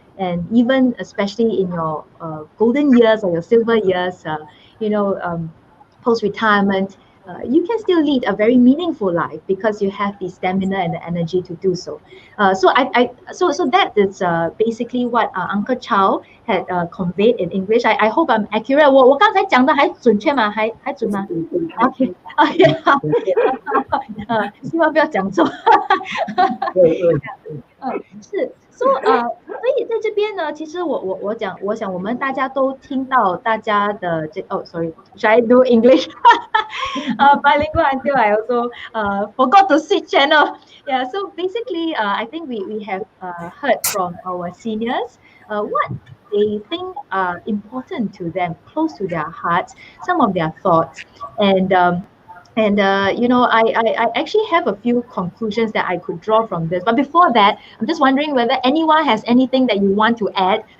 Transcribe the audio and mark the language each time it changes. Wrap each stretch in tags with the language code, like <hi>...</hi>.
<en>And even especially in your golden years or your silver years, post-retirement, you can still lead a very meaningful life because you have the stamina and the energy to do so. So that is basically what Uncle Chow had conveyed in English. I hope I'm accurate.</en> <zh>我刚才讲的还准确吗？还准吗？OK， 好，希望不要讲错。是所以在这边呢，其实我想我们大家都听到大家的</zh> <en>sorry，should I do English? Bilingual until I also forgot to switch channel. Yeah, so basically, I think we have heard from our seniors what they think are important to them, close to their hearts, some of their thoughts, and I actually have a few conclusions that I could draw from this. But before that, I'm just wondering whether anyone has anything that you want to add.</en>